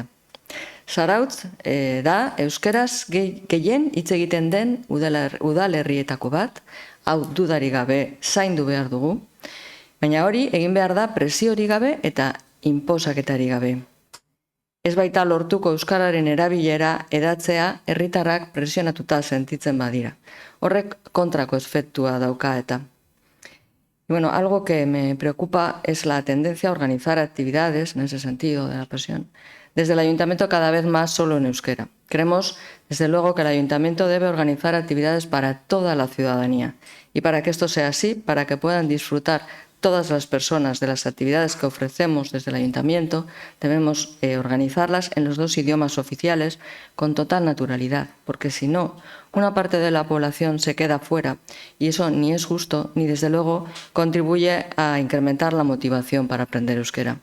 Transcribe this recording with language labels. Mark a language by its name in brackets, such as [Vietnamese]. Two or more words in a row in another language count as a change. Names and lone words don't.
[Basque] Zarautz da euskaraz gehien hitz egiten den udalerrietako bat, hau dudarik gabe zaindu behar dugu, baina hori egin behar da presiori gabe eta inposaketari gabe. Ez baita lortuko euskararen erabilera edatzea herritarrak presionatuta sentitzen badira. Horrek kontrako efektua dauka eta. [Spanish] Algo que me preocupa es la tendencia a organizar actividades, en ese sentido de la presión, desde el ayuntamiento cada vez más solo en euskera. Creemos, desde luego, que el ayuntamiento debe organizar actividades para toda la ciudadanía. Y para que esto sea así, para que puedan disfrutar todas las personas de las actividades que ofrecemos desde el Ayuntamiento debemos organizarlas en los 2 idiomas oficiales con total naturalidad, porque si no, una parte de la población se queda fuera y eso ni es justo ni desde luego contribuye a incrementar la motivación para aprender euskera.